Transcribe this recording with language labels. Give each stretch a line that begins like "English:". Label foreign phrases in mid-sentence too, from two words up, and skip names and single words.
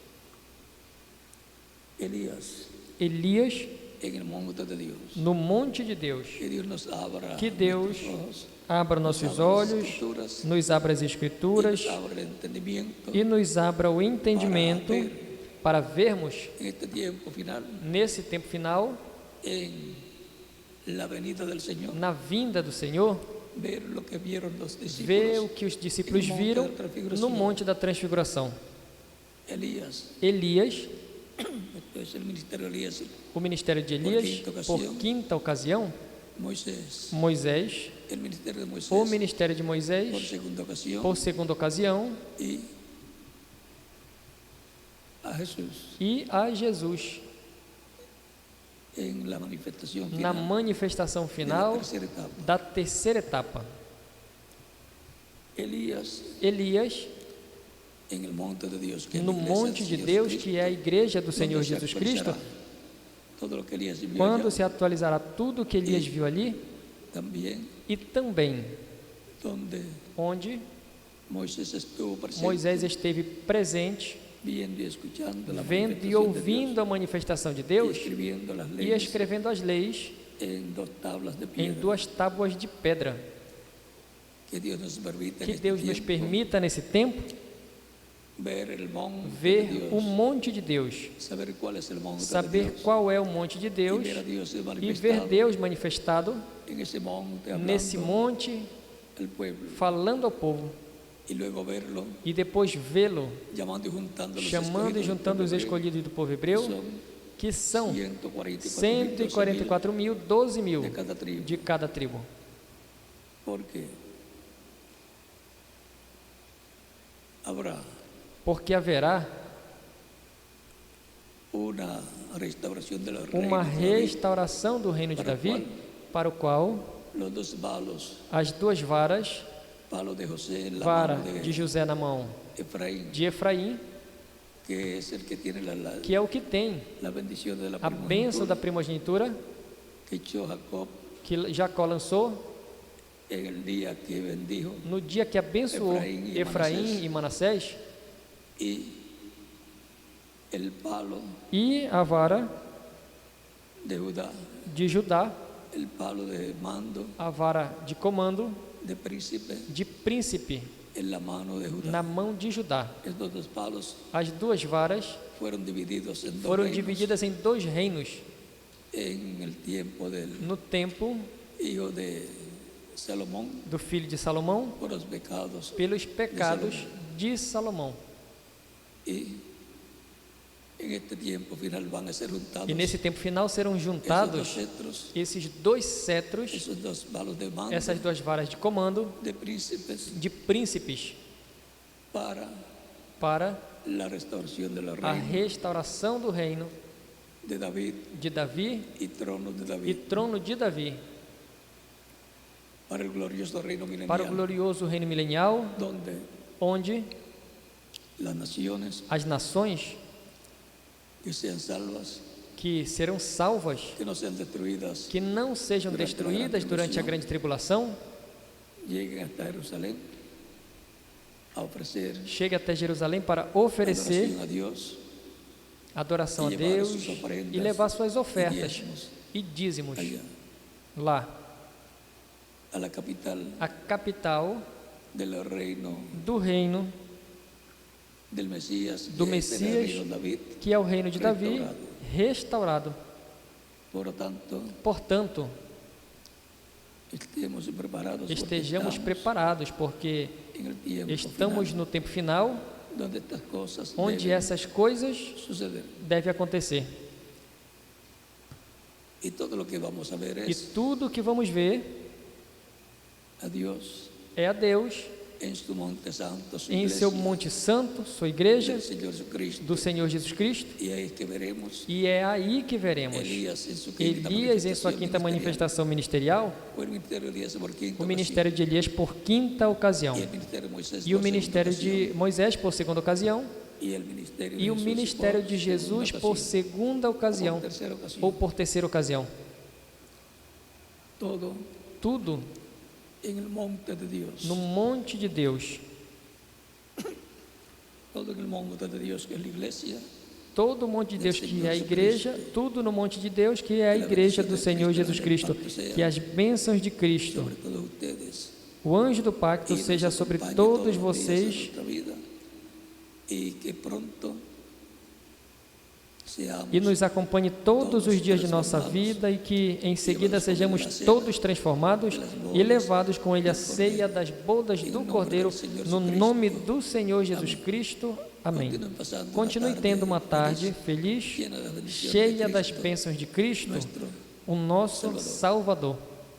Portuguese: Elias no monte de Deus. Que Deus abra nossos olhos, nos abra as Escrituras e nos abra o entendimento para vermos nesse tempo final
Spanish: la venida del Señor,
Portuguese: na vinda do Senhor,
Spanish: ver lo que vieron los
Portuguese: ver o
Spanish: discípulos
Portuguese: que os discípulos
Spanish: en el monte
Portuguese: viram
Spanish: de la transfiguración.
Portuguese: no Monte da Transfiguração.
Spanish: Elias,
Portuguese: Elias,
Spanish: entonces el ministerio de Elías,
Portuguese: o ministério de Elias, por quinta ocasião,
Spanish: Moisés,
Portuguese: Moisés,
Spanish: el ministerio de Moisés,
Portuguese: o ministério de
Spanish: por
Portuguese: Moisés,
Spanish: segunda ocasión,
Portuguese: por segunda ocasião,
Spanish: y a Jesús
Portuguese: e a Jesus,
Spanish: en la manifestación
Portuguese: na
Spanish: final
Portuguese: manifestação
Spanish: de la
Portuguese: final
Spanish: tercera etapa.
Portuguese: da terceira etapa.
Spanish: Elías
Portuguese: Elias,
Spanish: en el monte de Dios, que es
Portuguese: no
Spanish: la iglesia
Portuguese: monte
Spanish: del
Portuguese: de
Spanish: Señor
Portuguese: Deus,
Spanish: Cristo,
Portuguese: que é a igreja do
Spanish: donde
Portuguese: Senhor
Spanish: se
Portuguese: Jesus
Spanish: actualizará
Portuguese: Cristo,
Spanish: todo lo que Elías vio
Portuguese: quando
Spanish: allá,
Portuguese: se atualizará tudo o que Elias viu ali,
Spanish: también
Portuguese: e também
Spanish: donde
Portuguese: onde
Spanish: Moisés estuvo presente,
Portuguese: Moisés esteve presente,
Spanish: viendo y escuchando la
Portuguese: vendo e
Spanish: manifestación de
Portuguese: ouvindo a manifestação de
Spanish: Dios,
Portuguese: Deus
Spanish: y escribiendo las
Portuguese: e
Spanish: leyes
Portuguese: escrevendo as leis
Spanish: en dos tablas de
Portuguese: em
Spanish: piedra.
Portuguese: duas tábuas de pedra.
Spanish: Que Dios nos permita en
Portuguese: Que
Spanish: este
Portuguese: Deus nos
Spanish: tiempo
Portuguese: permita, nesse tempo,
Spanish: ver el monte de
Portuguese: ver
Spanish: Dios,
Portuguese: o monte de Deus,
Spanish: saber cuál es el monte de
Portuguese: saber
Spanish: Dios,
Portuguese: qual é o monte de
Spanish: y
Portuguese: Deus
Spanish: ver a Dios
Portuguese: e ver
Spanish: manifestado
Portuguese: Deus manifestado
Spanish: en ese monte,
Portuguese: nesse
Spanish: hablando
Portuguese: monte,
Spanish: al pueblo,
Portuguese: falando ao povo,
Spanish: y luego verlo,
Portuguese: e depois vê-lo,
Spanish: llamando y juntando los
Portuguese: chamando e
Spanish: escogidos
Portuguese: juntando
Spanish: del
Portuguese: os
Spanish: pueblo
Portuguese: escolhidos do povo
Spanish: hebreo,
Portuguese: hebreu, que são
Spanish: 144.000,
Portuguese: 144.000, 12.000
Spanish: de cada tribu,
Portuguese: de cada tribo.
Spanish: porque habrá
Portuguese: Porque haverá
Spanish: una restauración de la
Portuguese: uma
Spanish: reina de David,
Portuguese: restauração do reino de Davi, para o qual
Spanish: los dos palos,
Portuguese: as duas varas,
Spanish: palo de José en la
Portuguese: vara
Spanish: mano
Portuguese: de José na mão
Spanish: Efraín,
Portuguese: de Efraim,
Spanish: que es el que tiene
Portuguese: que é o que tem
Spanish: la bendición de la
Portuguese: a bênção da
Spanish: primogenitura
Portuguese: primogenitura
Spanish: que echó Jacob
Portuguese: que Jacó lançou
Spanish: en el día que bendijo,
Portuguese: no dia que abençoou Efraim e Manassés,
Spanish: y el palo
Portuguese: e a vara
Spanish: de Judá,
Portuguese: de Judá,
Spanish: el palo de mando
Portuguese: a vara de comando
Spanish: de príncipe en la mano de Judá.
Portuguese: na mão de Judá.
Spanish: Estos dos palos
Portuguese: As duas varas
Spanish: fueron divididos en dos
Portuguese: foram
Spanish: reinos
Portuguese: divididas em dois reinos
Spanish: en el tiempo del
Portuguese: no tempo
Spanish: hijo de Salomón
Portuguese: do filho de Salomão,
Spanish: por los pecados,
Portuguese: pelos pecados de Salomão.
Spanish: y en este tiempo final van a ser juntados
Portuguese: E nesse tempo final serão
Spanish: esos dos
Portuguese: juntados
Spanish: cetros,
Portuguese: esses dois cetros,
Spanish: esos dos palos de mando
Portuguese: essas duas varas de comando
Spanish: de príncipes
Portuguese: de príncipes
Spanish: para la restauración de la
Portuguese: a
Spanish: reina
Portuguese: restauração do reino
Spanish: de David
Portuguese: de Davi
Spanish: y trono de
Portuguese: e
Spanish: David,
Portuguese: trono de Davi,
Spanish: para el glorioso reino
Portuguese: para o
Spanish: milenial,
Portuguese: glorioso reino milenial,
Spanish: donde
Portuguese: onde
Spanish: las naciones
Portuguese: as nações
Spanish: que sean salvas,
Portuguese: que serão salvas,
Spanish: que no sean destruidas,
Portuguese: que não sejam destruídas durante a grande tribulação,
Spanish: lleguen hasta Jerusalén a ofrecer
Portuguese: chegue até Jerusalém para oferecer
Spanish: adoración a Dios
Portuguese: adoração a e levar Deus suas oferendas e levar suas
Spanish: y
Portuguese: ofertas
Spanish: diezmos
Portuguese: e dízimos
Spanish: allá,
Portuguese: lá,
Spanish: a la capital
Portuguese: a capital
Spanish: del reino
Portuguese: do reino,
Spanish: del Mesías,
Portuguese: do
Spanish: que es el
Portuguese: Messias,
Spanish: reino de David.
Portuguese: que é o reino de Davi, restaurado.
Spanish: Por lo tanto,
Portuguese: Portanto,
Spanish: estemos preparados, porque
Portuguese: estejamos estamos preparados, porque
Spanish: en el tiempo
Portuguese: estamos
Spanish: final,
Portuguese: no tempo final,
Spanish: donde estas cosas
Portuguese: onde
Spanish: deben
Portuguese: essas coisas
Spanish: suceder.
Portuguese: devem acontecer.
Spanish: Y todo lo que vamos a ver
Portuguese: E
Spanish: es
Portuguese: tudo que vamos ver
Spanish: a Dios
Portuguese: é a Deus
Spanish: en su monte santo, su
Portuguese: em
Spanish: iglesia,
Portuguese: seu monte santo, sua igreja,
Spanish: del Señor Jesucristo.
Portuguese: do Senhor Jesus Cristo,
Spanish: Y ahí es que veremos
Portuguese: e é aí que veremos
Spanish: Elías en su quinta
Portuguese: Elias em sua quinta
Spanish: manifestación
Portuguese: manifestação ministerial,
Spanish: ministerial, o el ministerio de Elías por quinta
Portuguese: o ministério de Elias por quinta ocasião,
Spanish: ocasión, y el ministerio de Moisés
Portuguese: e o
Spanish: por
Portuguese: ministério
Spanish: segunda
Portuguese: de Moisés por segunda ocasião,
Spanish: ocasión, y el ministerio
Portuguese: e o
Spanish: Jesús
Portuguese: ministério
Spanish: por
Portuguese: de Jesus
Spanish: segunda
Portuguese: por
Spanish: ocasión,
Portuguese: segunda
Spanish: o
Portuguese: ocasião
Spanish: por tercera ocasión.
Portuguese: ou por terceira ocasião.
Spanish: Todo
Portuguese: Tudo
Spanish: en el monte de Dios,
Portuguese: no monte de Deus,
Spanish: todo en el monte de Dios que es la iglesia,
Portuguese: todo o monte de Deus que é a igreja, tudo no monte de Deus que é a igreja do Senhor Jesus Cristo, que as bênçãos de Cristo,
Spanish: sobre todos ustedes,
Portuguese: o anjo do pacto
Spanish: y nos
Portuguese: seja sobre
Spanish: acompañe
Portuguese: todos
Spanish: los días de
Portuguese: vocês
Spanish: nuestra vida, y que pronto
Portuguese: e nos acompanhe todos os dias de nossa vida e que em seguida sejamos todos transformados e levados com Ele à ceia das bodas do Cordeiro, no nome do Senhor Jesus Cristo. Amém. Continue tendo uma tarde feliz, cheia das bênçãos de Cristo, o nosso Salvador.